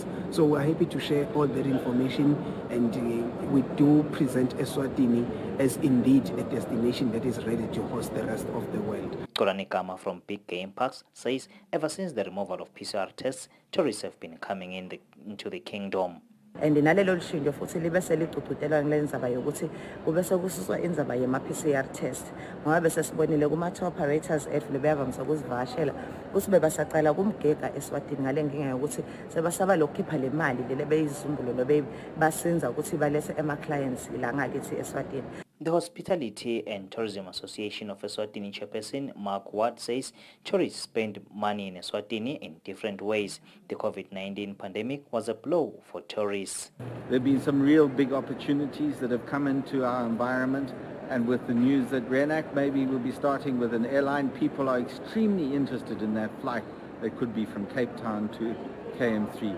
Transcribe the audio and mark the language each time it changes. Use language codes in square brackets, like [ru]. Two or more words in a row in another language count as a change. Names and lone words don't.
[en] So we're happy to share all that information, and we do present Eswatini as indeed a destination that is ready to host the rest of the world. Kolani Kama from Big Game Parks says ever since the removal of PCR tests, tourists have been coming into the kingdom. [ss] And nalelo lushintsho futhi libe seligcugcudelwa ngale ndzaba yokuthi kube sekususwa indzaba yema-PCR test ngoba bese sibonile kuma- [en] tour operators [ss] ethu lebeyavamisa ukuzivakashela ukuthi bebasacala kumgega Eswatini ngale nkinga yokuthi sebasaba lokukhipha le mali lele beyizumbulo basenza ukuthi balethe ema-clients la ngakithi Eswatini. [en] The Hospitality and Tourism Association of Eswatini chairperson Mark Ward says tourists spend money in Eswatini in different ways. The COVID-19 pandemic was a blow for tourists. There have been some real big opportunities that have come into our environment, and with the news that RENAC maybe will be starting with an airline, people are extremely interested in that flight that could be from Cape Town to KM3.